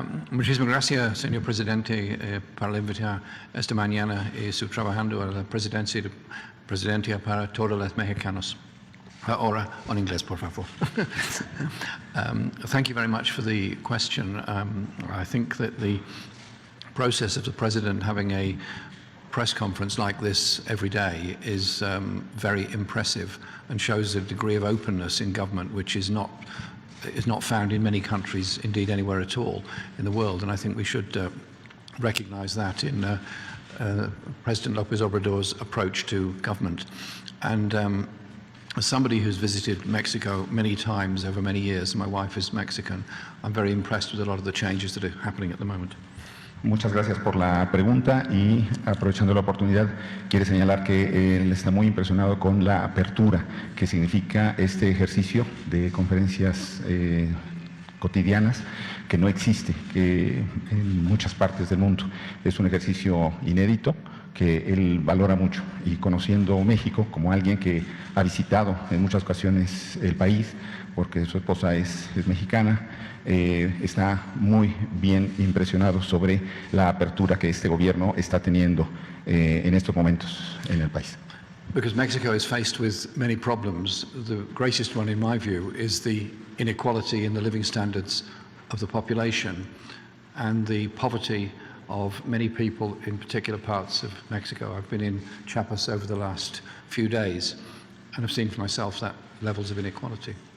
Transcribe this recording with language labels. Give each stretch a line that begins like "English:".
Spanish: Muchísimas gracias, señor presidente, por invitar esta mañana y su trabajando a la presidencia para todos los mexicanos. Ahora, en inglés, por favor.
English: Thank you very much for the question. I think that the process of the president having a press conference like this every day is very impressive and shows a degree of openness in government which is not found in many countries, indeed anywhere at all in the world. And I think we should recognize that in President López Obrador's approach to government. And as somebody who's visited Mexico many times over many years, my wife is Mexican, I'm very impressed with a lot of the changes that are happening at the moment.
Spanish: Muchas gracias por la pregunta y aprovechando la oportunidad quiere señalar que él está muy impresionado con la apertura que significa este ejercicio de conferencias cotidianas que no existe en muchas partes del mundo. Es un ejercicio inédito que él valora mucho y conociendo México como alguien que ha visitado en muchas ocasiones el país porque su esposa es mexicana, está muy bien impresionado sobre la apertura que este gobierno está teniendo en estos momentos en el país.
English: Because Mexico is faced with many problems. The greatest one, in my view, is the inequality in the living standards of the population and the poverty of many people in particular parts of Mexico. I've been in Chiapas over the last few days and I've seen for myself that levels of inequality.